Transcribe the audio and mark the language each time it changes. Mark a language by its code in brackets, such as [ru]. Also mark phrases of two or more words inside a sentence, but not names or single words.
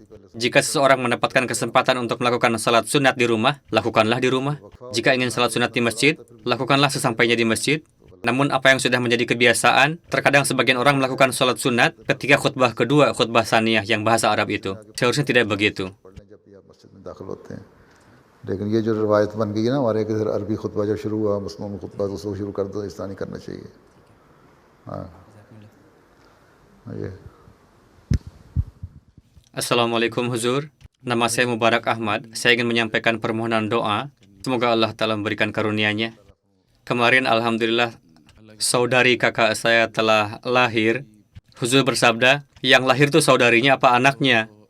[id] Jika seseorang mendapatkan kesempatan untuk melakukan salat sunat di rumah, lakukanlah di rumah. Jika ingin salat sunat di masjid, lakukanlah sesampainya di masjid. Namun apa yang sudah menjadi kebiasaan, terkadang sebagian orang melakukan salat sunat ketika khutbah kedua, khutbah tsaniyah yang bahasa Arab itu. Seharusnya tidak begitu. [ur] لیکن یہ جو روایت بن گئی ہے نا ہمارے ادھر عربی خطبہ جب شروع ہوا مسلم خطبہ تو اس کو شروع کر دو اس طرح نہیں کرنا چاہیے ہاں یہ [id] Assalamualaikum Huzur, nama saya Mubarak Ahmad. Saya ingin menyampaikan permohonan doa. Semoga Allah Ta'ala memberikan karunia-Nya. Kemarin Alhamdulillah saudari kakak saya telah lahir. Huzur bersabda, yang lahir itu saudarinya apa anaknya?